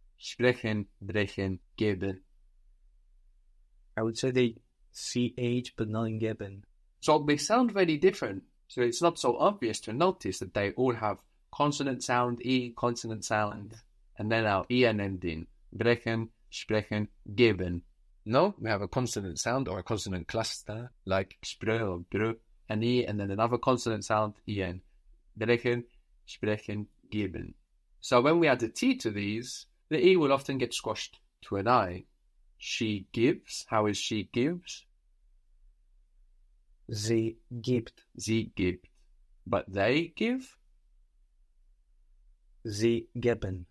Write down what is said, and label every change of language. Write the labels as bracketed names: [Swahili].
[German] Sprechen, brechen, geben. [English] I would say they CH, but not in geben. So they sound very different. So it's not so obvious to notice that they all have consonant sound, E, consonant sound, and then our EN ending. [German] Brechen, sprechen, geben. [English] No, we have a consonant sound or a consonant cluster, like spr or br, an E, and then another consonant sound, EN. [German] Brechen, sprechen, geben. [English] So when we add a T to these, the E will often get squashed to an I. She gives. How is she gives? [German] Sie gibt. Sie gibt. [English] But they give? [German] Sie geben.